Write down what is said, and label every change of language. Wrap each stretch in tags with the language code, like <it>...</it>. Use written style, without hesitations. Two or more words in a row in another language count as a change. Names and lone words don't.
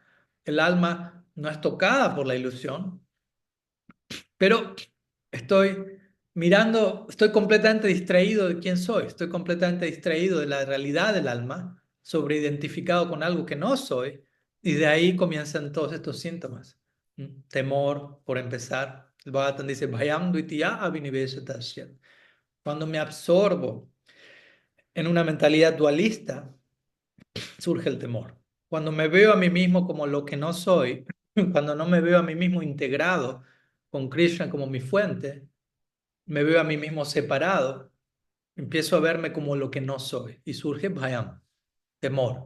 <es>El alma no es tocada por la ilusión, pero estoy mirando, estoy completamente distraído de quién soy, estoy completamente distraído de la realidad del alma, sobreidentificado con algo que no soy, y de ahí comienzan todos estos síntomas. Temor, por empezar. El Bhagavatam dice,</es> <sa>भयं द्वितीय अभिनिवेशतस्य.</sa> <es>Cuando me absorbo en una mentalidad dualista, surge el temor. Cuando me veo a mí mismo como lo que no soy, cuando no me veo a mí mismo integrado con Krishna como mi fuente, me veo a mí mismo separado, empiezo a verme como lo que no soy y surge bhayam, temor.</es>